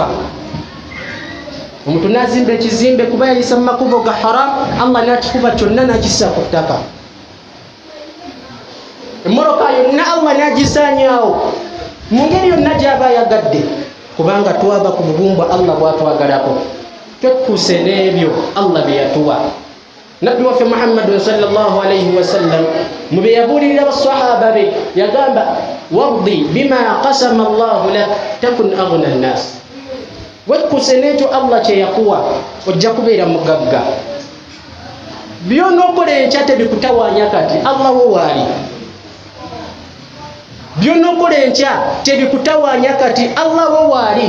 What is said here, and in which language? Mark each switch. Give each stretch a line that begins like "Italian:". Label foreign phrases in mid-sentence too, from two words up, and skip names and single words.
Ganda: Omuntu n'azimba ekizimbe kuba yayisa mu makubo ga haramu, Allah n'akikuba kyonna n'akissa ku ttaka. Emmoloka yonna Allah n'agisaanyaawo mu ngeri yonna gy'aba ayagadde, kubanga twaba ku bubumbwa Allah bw'atwagalako. Twekkuuse n'ebyo Allah bye yatuwa. Nabbi waffe Muhammad
Arabic: صلى الله عليه وسلم
Ganda: mu bye yabuulirira basahaba be yagamba,
Arabic: وارض بما قسم الله لك تكن أغنى الناس.
Ganda: Wekkuuse n'ekyo Allah kye yakuwa ojja kubeera mugagga. By'onookola enkya tebikutawaanya kati Allah wo waali. By'onookola enkya tebikutawaanya kati Allah wo waali.